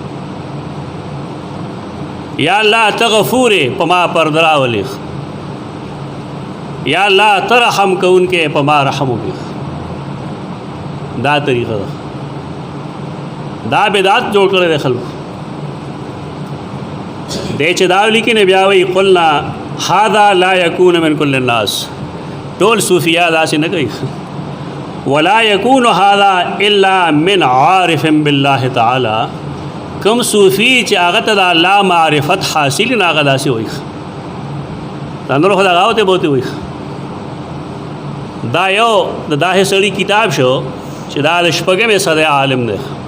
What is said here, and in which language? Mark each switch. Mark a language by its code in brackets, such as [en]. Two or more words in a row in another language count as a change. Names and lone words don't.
[ps] یا الله ته غفور په ما پرده راولې. یا الله ته رحم کوونکې په ما رحم وکړي. دا طریقه ده. دا بدعت جوړ کړی دی خلکو. دی چې دا لیکي نه بیا وایي [ar] قلنا هذا لا يكون من كل الناس. [ps] ټول صوفیاء داسې نه کوي. [ar] ولا يكون هذا الا من عارف بالله تعالی. [ps] کوم صوفي چې هغه ته د الله معرفت حاصل نه هغه داسې وایي. دا نور خو دغه ته بوتې وایي. دا یو د داسې سړي کتاب شو چې دا د شپږمې صدۍ عالم دی.